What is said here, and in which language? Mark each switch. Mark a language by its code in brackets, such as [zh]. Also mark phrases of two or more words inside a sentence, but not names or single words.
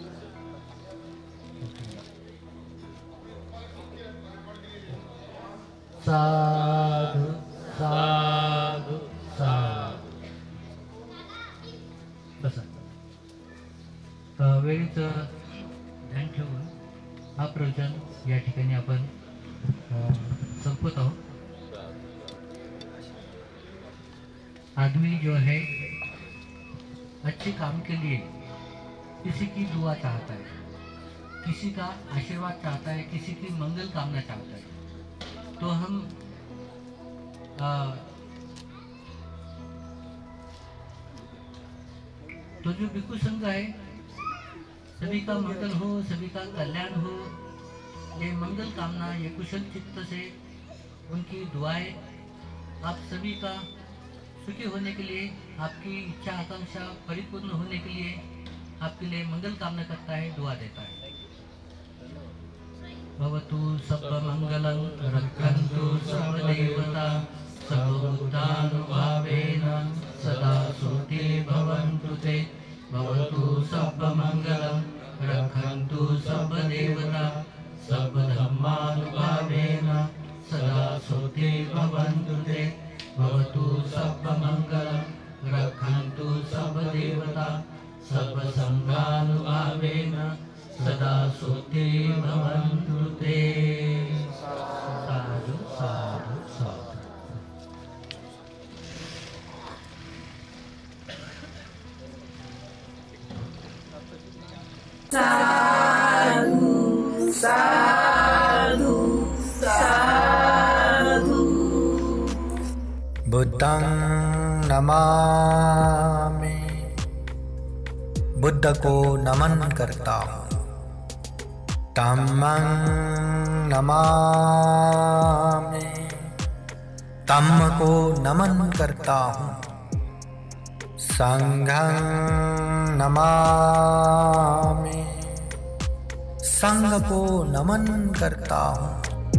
[pi] साधु साधु साधु. [mr] बसा. वेळेचं ध्यान ठेवून हा प्रवचन या ठिकाणी आपण संपत आहोत. [hi] आदमी जो है अच्छे काम के लिए किसी की दुआ चाहता है, किसी का आशीर्वाद चाहता है, किसी की मंगल कामना चाहता है. तो हम तो जो भिक्खू संघ है, सभी का मंगल हो, सभी का कल्याण हो, ये मंगल कामना, ये कुशल चित्त से उनकी दुआएं आप सभी का सुखी होने के लिए, आपकी इच्छा आकांक्षा परिपूर्ण होने के लिए आपके लिए मंगल कामना करता है, दुआ देता है. [pi] भवतु सर्वमंगलं रक्षन्तु सर्वदेवता सर्वभूतानुभावेन सदा सुखी भवन्तु ते. भवतु सर्वमंगलं रक्षन्तु सर्वदेवता सर्वधर्मानुभावेन सदा सुखी भवन्तु ते. भवतु सर्वमंगलं रक्षन्तु सर्वदेवता सर्वसंघानुभावेन सदा सुखी भवन्तु ते. साधु साधु साधु. साधु साधु साधु. बुद्धं नमामि, [hi] बुद्ध को नमन करता हूँ. [pi] धम्मं नमामि, [hi] धम्म को नमन करता हूँ. [pi] संघं नमामि, [hi] संघ को नमन करता हूँ.